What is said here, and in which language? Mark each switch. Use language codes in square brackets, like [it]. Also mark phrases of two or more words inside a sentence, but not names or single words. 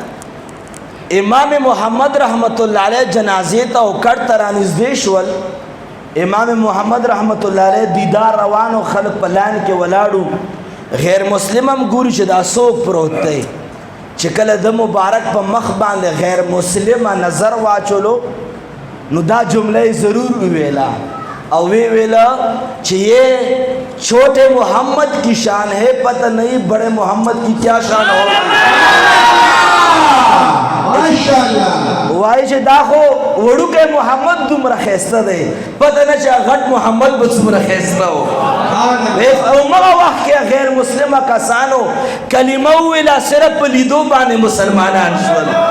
[ps] امام محمد [ar] رحمت الله علیه [ps] جنازې ته او کټ ته رانږدې شول امام محمد [ar] رحمت الله علیه [ps] دیدار روانو خلک په لاین کې ولاړو غیر مسلم هم ګوري چې دا څوک پروت دی چې کله د مبارک په مخ باندې غیر مسلمه نظر واچولو نو دا جمله ضرور ویلا او ویلا چې [ur] یہ چھوٹے محمد کی شان ہے پتہ نہیں بڑے محمد کی کیا شان ہوگی [ps] وای چې دا خو وړوکی محمد دومره ښایسته دی پته نه چې غټ محمد به څومره ښایسته و او مغه وخت کې غیر مسلمه کسانو کلمه وویله صرف په لیدو باندې مسلمانان شول